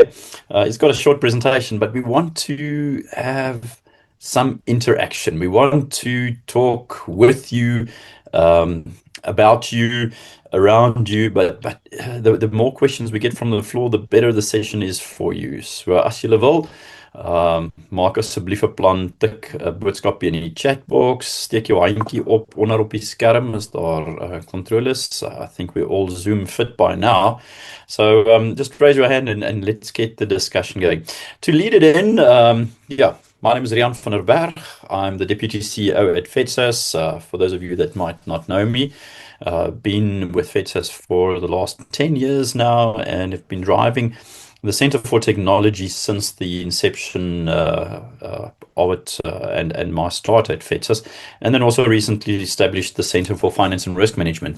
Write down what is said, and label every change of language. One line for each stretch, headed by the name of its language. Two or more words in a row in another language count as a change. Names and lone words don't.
English: He's got a short presentation, but we want to have some interaction. We want to talk with you, about you, around you, but the more questions we get from the floor, the better the session is for you.
Afrikaans: So as julle wil, maak asseblief 'n plan, tik 'n boodskap in die chatbox, steek jou handjie op onder op die skerm as daar controllers.
English: I think we're all Zoom fit by now. So just raise your hand and let's get the discussion going. To lead it in, yeah, my name is Rian van der Berg. I'm the Deputy CEO at FEDSAS. For those of you that might not know me, been with FEDSAS for the last 10 years now and have been driving the Center for Technology since the inception of it, and my start at FEDSAS, and then also recently established the Center for Finance and Risk Management.